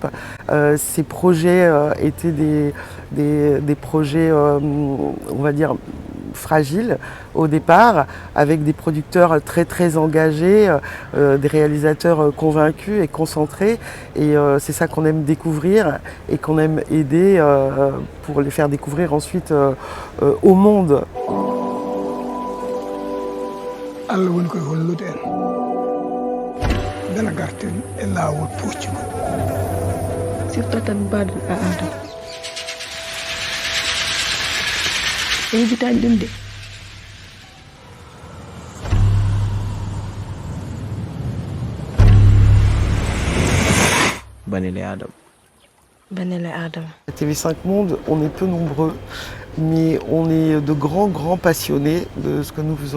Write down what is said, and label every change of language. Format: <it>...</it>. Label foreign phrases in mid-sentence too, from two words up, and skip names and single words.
<fr>Ces projets étaient des projets, on va dire, fragiles au départ, avec des producteurs très engagés, des réalisateurs convaincus et concentrés. Et c'est ça qu'on aime découvrir et qu'on aime aider pour les faire découvrir ensuite au monde.</fr> <ff>Allah woni koye hollude en bela garten e laawol puccugo surtout tan mbaɗen a adama e yejitani ɗum de</ff> <fr>Banel et Adam. Banel et Adam. À TV5 Monde, on est peu nombreux, mais on est de grands passionnés de ce que nous faisons.</fr>